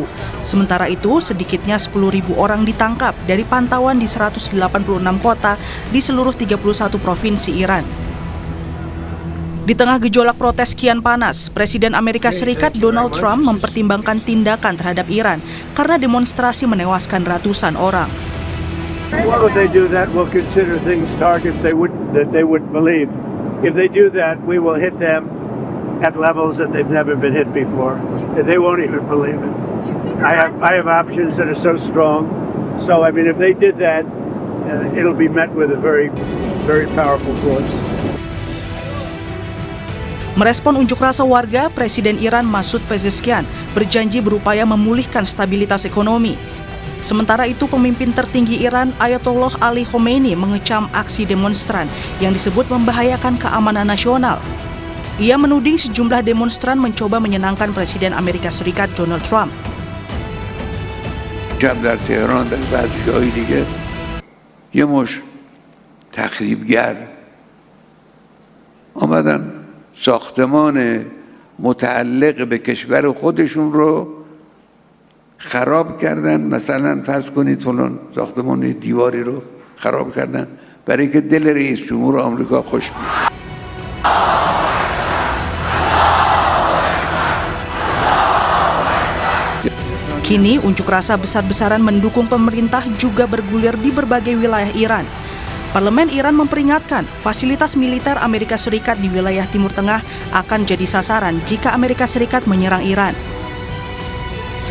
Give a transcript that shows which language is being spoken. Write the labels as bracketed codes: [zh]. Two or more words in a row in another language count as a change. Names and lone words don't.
[id] Sementara itu, sedikitnya 10.000 orang ditangkap dari pantauan di 186 kota di seluruh 31 provinsi Iran. Di tengah gejolak protes kian panas, Presiden Amerika Serikat Donald Trump mempertimbangkan tindakan terhadap Iran karena demonstrasi menewaskan ratusan orang. [en] Well, if they do that, we'll consider things targets that they wouldn't believe. If they do that, we will hit them at levels that they've never been hit before. They won't even believe it. I have options that are so strong. So I mean, if they did that, it'll be met with a very, very powerful force. [id] Merespon unjuk rasa warga, Presiden Iran Masoud Pezeshkian berjanji berupaya memulihkan stabilitas ekonomi. Sementara itu, pemimpin tertinggi Iran Ayatollah Ali Khamenei mengecam aksi demonstran yang disebut membahayakan keamanan nasional. Ia menuding sejumlah demonstran mencoba menyenangkan Presiden Amerika Serikat Donald Trump. [fa] جب در تهران در بعضی جایی دیگه یه مش تخریبگر آمدن ساختمان متعلق به کشور خودشون رو خراب کردن. مثلا فرض کنید فلان ساختمان دیواری رو خراب کردن برای اینکه دل رئیس جمهور آمریکا خوش بیاد. [id] Kini unjuk rasa besar-besaran mendukung pemerintah juga bergulir di berbagai wilayah Iran. Parlemen Iran memperingatkan fasilitas militer Amerika Serikat di wilayah Timur Tengah akan jadi sasaran jika Amerika Serikat menyerang Iran.